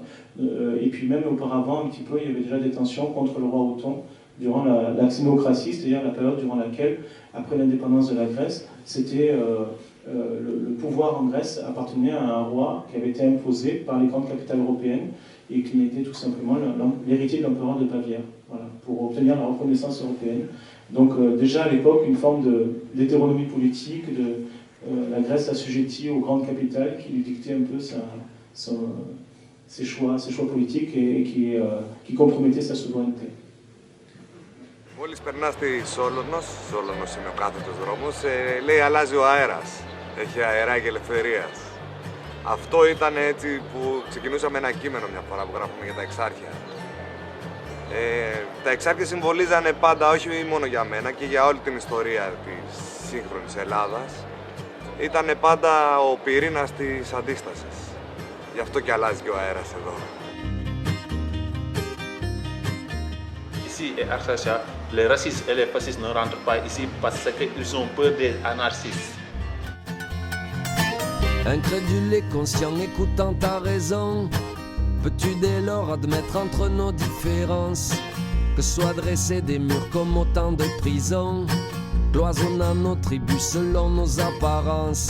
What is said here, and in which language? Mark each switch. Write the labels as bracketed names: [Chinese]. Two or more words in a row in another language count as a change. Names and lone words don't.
[French] Et puis même auparavant, un petit peu, il y avait déjà des tensions contre le roi Othon durant la xénocratie, c'est-à-dire la période durant laquelle, après l'indépendance de la Grèce, c'était le pouvoir en Grèce appartenait à un roi qui avait été imposé par les grandes capitales européennes et qui était tout simplement l'héritier de l'empereur de Bavière, voilà, pour obtenir la reconnaissance européenne. Donc déjà à l'époque, une forme d'hétéronomie politique, la Grèce assujettie aux grandes capitales qui lui dictaient un peu ses choix politiques et qui compromettaient sa souveraineté. [Greek] Μόλις περνάς στη Σόλωνος είναι ο κάθετος δρόμος, λέει αλλάζει ο αέρας. Έχει αεράκι ελευθερίας. Αυτό ήταν έτσι που ξεκινούσαμε ένα κείμενο μια φορά που γράφουμε για τα Εξάρχεια. Τα Εξάρχεια συμβολίζανε πάντα, όχι μόνο για μένα, και για όλη την ιστορία της σύγχρονης Ελλάδας. Ήτανε πάντα ο πυρήνας της αντίστασης. Γι' αυτό και αλλάζει και ο αέρας εδώ. [French] Ici, à Exarchia, les racistes et les fascistes ne rentrent pas ici parce qu'ils ont peur des anarchistes. Incrédule et conscient, écoutant ta raison, peux-tu dès lors admettre entre nos différences que soient dressés des murs comme autant de prisons, cloisonnant nos tribus selon nos apparences?